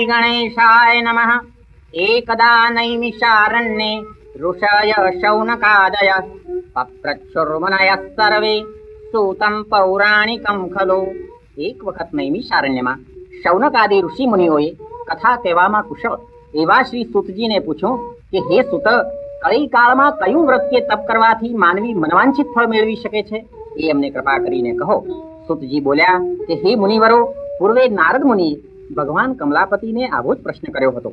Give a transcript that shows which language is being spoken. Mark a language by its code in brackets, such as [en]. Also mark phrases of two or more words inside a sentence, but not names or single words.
[sa] गणेशाय नमः। एकदा नैमिषारण्ये ऋषय शौनकादय पप्रच्छुर्मुनयः सर्वे सूतं पौराणिकं खलु। [gu] એક વખત નૈમિષારણ્યમાં શૌનકાદિ ઋષિ મુનિઓએ કથા કહેવામાં કુશળ એવા શ્રી સુતજીને પૂછ્યું કે હે સુત, કળી કાળમાં કયું વ્રત કે તપ કરવાથી માનવી મનવાંછિત ફળ મેળવી શકે છે, એ અમને કૃપા કરીને કહો. સુતજી બોલ્યા કે હે મુનિવરો, પૂર્વે નારદ મુનિએ ભગવાન કમલાપતિને આવો જ પ્રશ્ન કર્યો હતો.